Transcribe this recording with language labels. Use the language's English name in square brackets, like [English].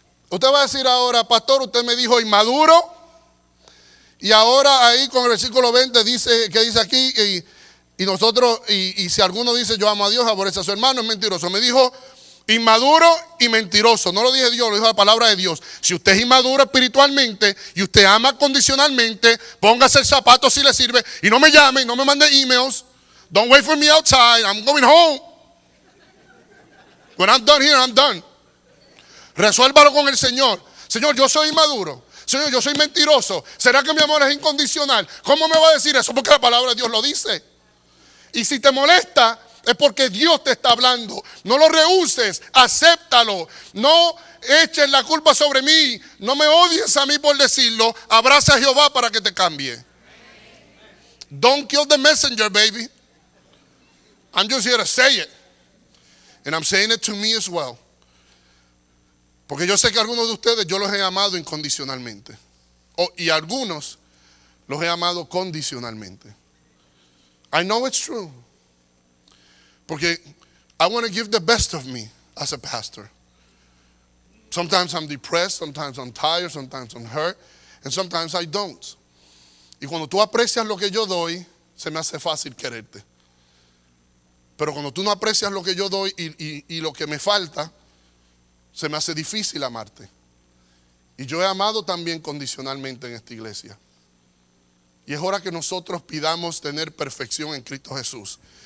[Spanish] Usted va a decir ahora: pastor, usted me dijo inmaduro. Y ahora ahí con el versículo 20 dice, que dice aquí, y nosotros, y si alguno dice yo amo a Dios, aborrece a su hermano, es mentiroso. Me dijo inmaduro y mentiroso. No lo dije Dios, lo dijo la palabra de Dios. Si usted es inmaduro espiritualmente y usted ama condicionalmente, póngase el zapato si le sirve y no me llame, y no me mande emails. [English] Don't wait for me outside, I'm going home. When I'm done here, I'm done. [Spanish] Resuélvalo con el Señor. Señor, yo soy inmaduro. Señor, yo soy mentiroso. ¿Será que mi amor es incondicional? ¿Cómo me va a decir eso? Porque la palabra de Dios lo dice. Y si te molesta, es porque Dios te está hablando. No lo rehuses, acéptalo. No eches la culpa sobre mí. No me odies a mí por decirlo. Abraza a Jehová para que te cambie. [English] Don't kill the messenger, baby. I'm just here to say it. And I'm saying it to me as well. [Spanish] Porque yo sé que algunos de ustedes yo los he amado incondicionalmente. Y algunos los he amado condicionalmente. [English] I know it's true. [Spanish] Porque [English] I want to give the best of me as a pastor. Sometimes I'm depressed, sometimes I'm tired, sometimes I'm hurt, and sometimes I don't. [Spanish] Y cuando tú aprecias lo que yo doy, se me hace fácil quererte. Pero cuando tú no aprecias lo que yo doy y lo que me falta, se me hace difícil amarte. Y yo he amado también condicionalmente en esta iglesia. Y es hora que nosotros pidamos tener perfección en Cristo Jesús.